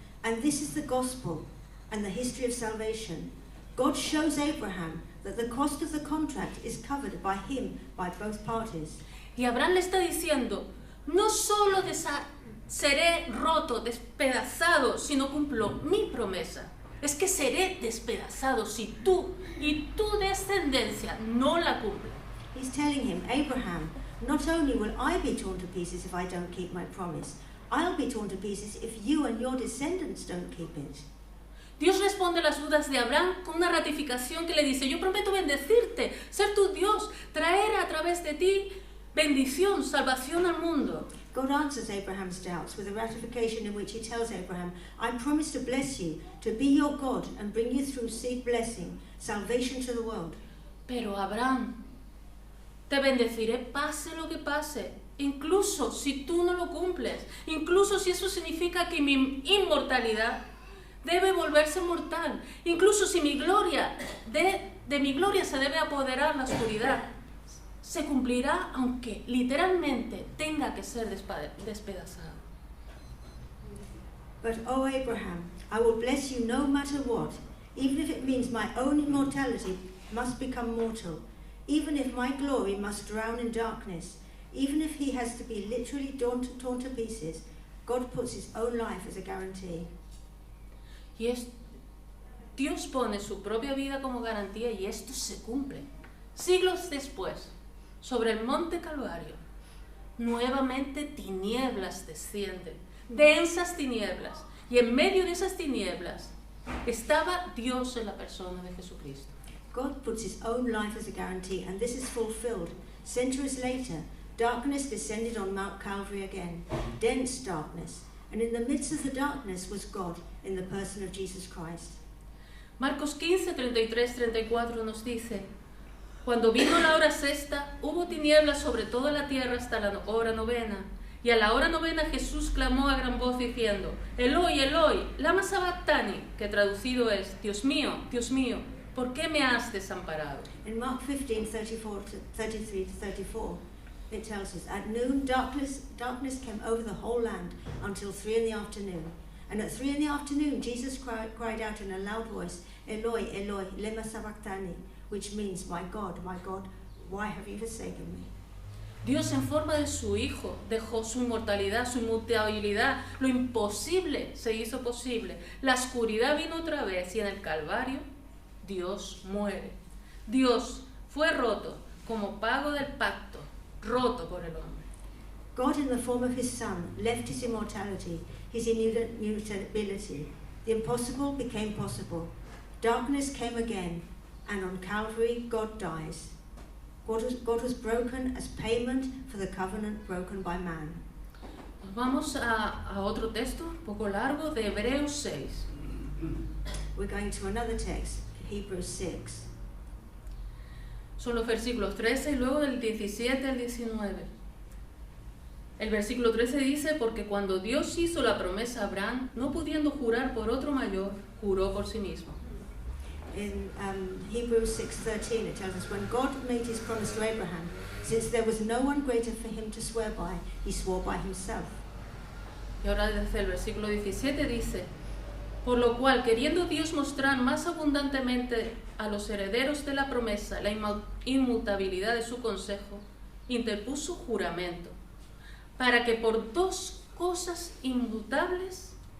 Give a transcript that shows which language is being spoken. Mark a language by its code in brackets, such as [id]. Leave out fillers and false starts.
[en] And this is the gospel and the history of salvation. God shows Abraham that the cost of the contract is covered by him, by both parties. [es] Y Abraham le está diciendo, no solo seré roto, despedazado, si no cumplo mi promesa. Es que seré despedazado si tú y tu descendencia no la cumplen. [en] He's telling him, Abraham, not only will I be torn to pieces if I don't keep my promise, I'll be torn to pieces if you and your descendants don't keep it. [es] Dios responde a las dudas de Abraham con una ratificación que le dice, yo prometo bendecirte, ser tu Dios, traer a través de ti bendición, salvación al mundo. [en] God answers Abraham's doubts with a ratification in which he tells Abraham, I promise to bless you, to be your God and bring you through seed blessing, salvation to the world. [es] Pero Abraham, te bendeciré pase lo que pase, incluso si tú no lo cumples, incluso si eso significa que mi inmortalidad debe volverse mortal, incluso si mi gloria, de mi gloria se debe apoderar la oscuridad, se cumplirá aunque literalmente tenga que ser despedazado. [en] But, O Abraham, I will bless you no matter what, even if it means my own immortality must become mortal, even if my glory must drown in darkness, even if he has to be literally torn to pieces. God puts his own life as a guarantee. [es] Dios pone su propia vida como garantía y esto se cumple. Siglos después, sobre el monte Calvario, nuevamente tinieblas descienden, densas tinieblas, y en medio de esas tinieblas estaba Dios en la persona de Jesucristo. [en] God puts his own life as a guarantee, and this is fulfilled. Centuries later, darkness descended on Mount Calvary again, dense darkness, and in the midst of the darkness was God in the person of Jesus Christ. [es] Marcos 15, 33, 34 nos dice: Cuando vino la hora sexta, hubo tinieblas sobre toda la tierra hasta la hora novena. Y a la hora novena Jesús clamó a gran voz diciendo: [arc] Eloi, Eloi, lama sabactani, [es] que traducido es: Dios mío, ¿por qué me has desamparado? [en] In Mark 15, 33 to 34, it tells us, at noon darkness came over the whole land until 3 in the afternoon. And at 3 in the afternoon Jesus cried out in a loud voice, [arc] Eloi, Eloi, lema sabactani, [en] which means, my God, why have you forsaken me? [es] Dios en forma de su Hijo dejó su inmortalidad, su inmutabilidad, lo imposible se hizo posible. La oscuridad vino otra vez y en el Calvario Dios muere. Dios fue roto como pago del pacto, roto por el hombre. [en] God in the form of his Son left his immortality, his immutability. The impossible became possible. Darkness came again, and on Calvary God dies. God was broken as payment for the covenant broken by man. [es] Vamos a otro texto, un poco largo, de Hebreos 6. [en] We're going to another text, Hebrews 6. [es] Son los versículos 13 y luego del 17 al 19. El versículo 13 dice: Porque cuando Dios hizo la promesa a Abraham, no pudiendo jurar por otro mayor, juró por sí mismo. [en] In Hebrews 6:13 it tells us, when God made his promise to Abraham, since there was no one greater for him to swear by, he swore by himself. [es] Y ahora desde el versículo 17 dice: Por lo cual, queriendo Dios mostrar más abundantemente a los herederos de la promesa la inmutabilidad de su consejo, interpuso juramento, para que por dos cosas inmutables,